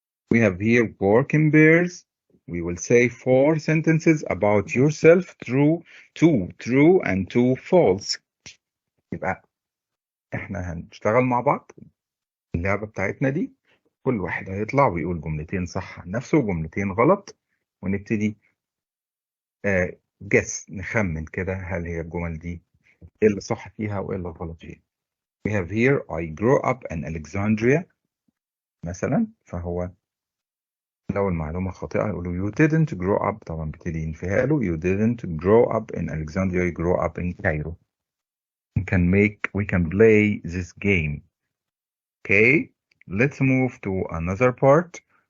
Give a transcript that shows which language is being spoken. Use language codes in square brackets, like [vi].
[en] We have here work in pairs. We will say 4 sentences about yourself, two true and 2 false. [ar] يبقى احنا هنشتغل مع بعض اللعبة بتاعتنا دي. كل واحد هيطلع ويقول جملتين صح عن نفسه وجملتين غلط، ونبتدي guess نخمن كده هل هي الجمل دي ايه اللي صح فيها وايه اللي غلط فيها. [en] We have here I grew up in Alexandria مثلا، فهو لو المعلومة خاطئة يقولوا you didn't grow up. طبعا بتدي ينفيها له you didn't grow up in Alexandria, you grew up in Cairo. We can play this game. Okay, let's move to another part.